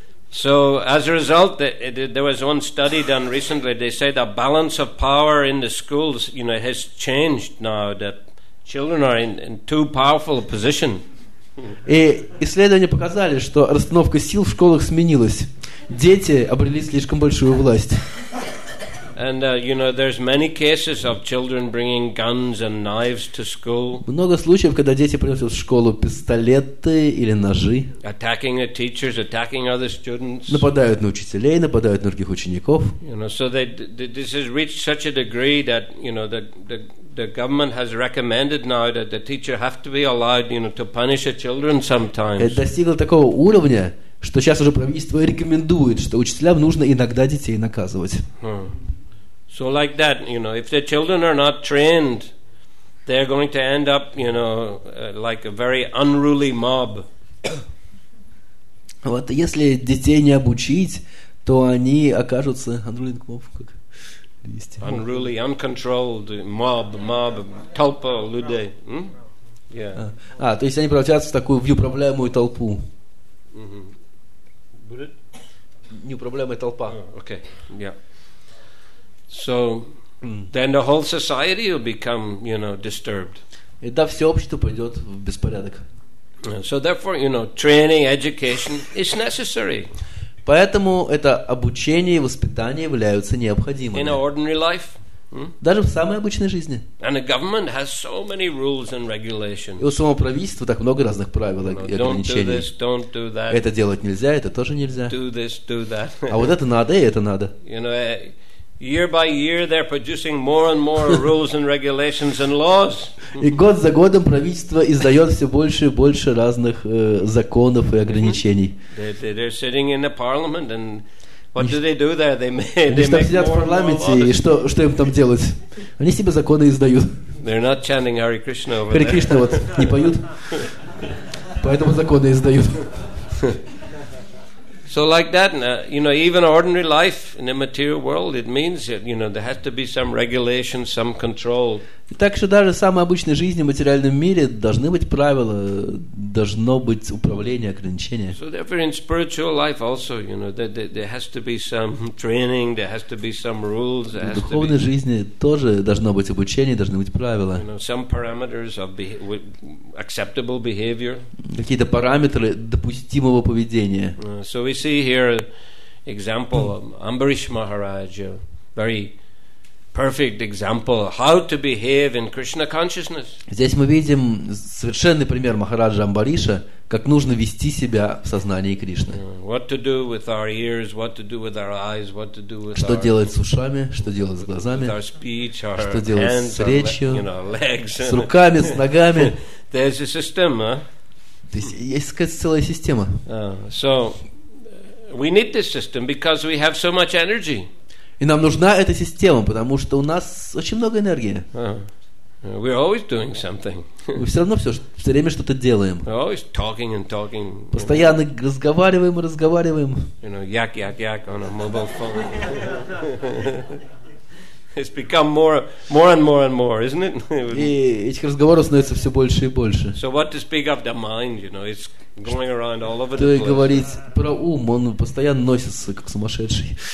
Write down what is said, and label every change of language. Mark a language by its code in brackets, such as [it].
[en] So, as a result, there was one study done recently. They say the balance of power in the schools, you know, has changed now. That children are in too powerful a position. [ru] И исследования показали, что расстановка сил в школах сменилась. Дети обрели слишком большую власть. [en] And you know, there's many cases of children bringing guns and knives to school. [ru] Много случаев, когда дети приносят в школу пистолеты или ножи. [en] Attacking the teachers, attacking other students. [ru] Нападают на учителей, нападают на других учеников. [en] You know, so this has reached such a degree that, you know, the government has recommended now that the teacher have to be allowed, you know, to punish the children sometimes. [ru] Это достигло такого уровня, что сейчас уже правительство рекомендует, что учителям нужно иногда детей наказывать. [en] So like that, you know, if the children are not trained, they're going to end up, you know, like a very unruly mob. [ru] Вот если детей не обучить, то они окажутся [en] unruly mob, [ru] как [en] unruly, uncontrolled mob, [ru] толпа людей. [en] Yeah. [ru] То есть они превратятся в такую неуправляемую толпу. Неуправляемая толпа. [en] Okay. Yeah. So then the whole society will become, you know, disturbed. [ru] И да, все общество пойдет в беспорядок. [en] So therefore, you know, training, education is necessary. [ru] Поэтому это обучение и воспитание являются необходимыми. [en] In ordinary life. [ru] Даже в самой обычной жизни. [en] And the government has so many rules and regulations. [ru] И у самого правительства так много разных правил и ограничений. [en] Don't do that. [ru] Это делать нельзя, это тоже нельзя. [en] Do this, do that. [ru] А вот это надо, и это надо. [en] You know, year by year they're producing more and more rules and regulations and laws. [ru] И год за годом правительство издает все больше и больше разных законов и ограничений. [en] They're sitting in the parliament and what do they do there? They make [ru] сидят в парламенте, и что им там делать? Они себе законы издают. [en] They're not chanting Hare Krishna over there. [ru] Харе Кришна вот не поют, поэтому законы издают. [en] So like that, you know, even ordinary life in the material world, it means that, you know, there has to be some regulation, some control. [ru] И так что даже в самой обычной жизни в материальном мире должны быть правила, должно быть управление, ограничения. [en] So therefore in spiritual life also, you know, there has to be some training, there has to be some rules. [ru] В духовной жизни тоже должно быть обучение, должны быть правила. [en] You know, some parameters of acceptable behavior. [ru] Какие-то параметры допустимого поведения. [en] So we see here example of Ambarish Maharaj, a very perfect example how to behave in Krishna consciousness. [ru] Здесь мы видим совершенный пример Махараджа Амбариша, как нужно вести себя в сознании Кришны. [en] What to do with our ears, what to do with our eyes, what to do with [ru] что делать с ушами, что делать с глазами, [en] with our speech, our [ru] что делать [en] hands, [ru] с речью, [en] you know, legs, [ru] с руками, с ногами. [en] There's a system, huh? [ru] То есть целая система. [en] So we need this system because we have so much energy. [ru] И нам нужна эта система, потому что у нас очень много энергии. [en] We're always doing something. [ru] Мы все равно все время что-то делаем. [en] We're always talking and talking. [ru] Постоянно разговариваем и разговариваем. [en] You know, yak on a mobile phone. It's become more and more, isn't it? [ru] И этих разговоров становится все больше и больше. [en] So what to speak of the mind, you know, it's going around all over the place. [ru] То и говорить про ум, он постоянно носится как сумасшедший.